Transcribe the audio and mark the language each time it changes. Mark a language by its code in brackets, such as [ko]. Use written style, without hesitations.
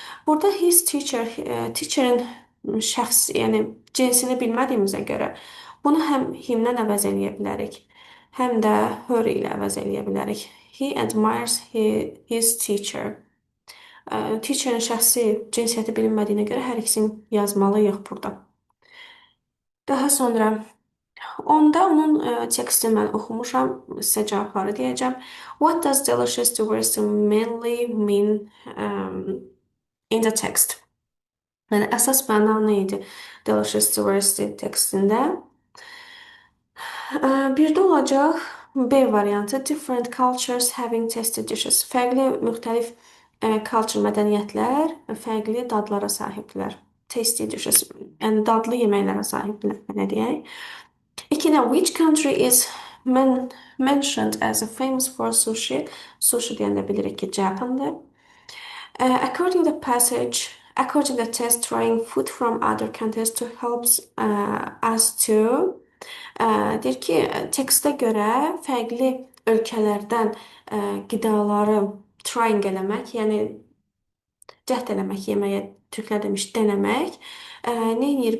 [az] Burada his teacher, teacher'ın şəxs, yəni cinsini bilmədiyimizə görə bunu həm himlə əvəz eləyə bilərik, həm də her ilə əvəz eləyə bilərik. [en] He admires his teacher. [az] Teacher'ın şəxsi cinsiyyəti bilinmədiyinə görə hər ikisini yazmalıyıq burada. Daha sonra 10-da onun tekstini mən oxumuşam, sizə cavabları deyəcəm. [en] What does delicious towards mainly mean in the text? [az] Yəni, əsas məna nə idi delicious towards tekstində? 1-də olacaq. B variantı [en] different cultures having tasty dishes. [az] Fərqli müxtəlif culture mədəniyyətlər fərqli dadlara sahibdirlər. Tasty dishes, yəni dadlı yeməklərə sahibdirlər, belə deyək. İkinci, [en] which country is mentioned as a famous for sushi? [az] Sushi deyəndə bilirik ki, Japandır. [en] According to the passage, according to the test, trying food from other countries to helps us to [az] deyir ki, tekstə görə fərqli ölkələrdən qidaları trying eləmək, yəni cəhd eləmək, yeməyə türklər demiş denemək, nə edir?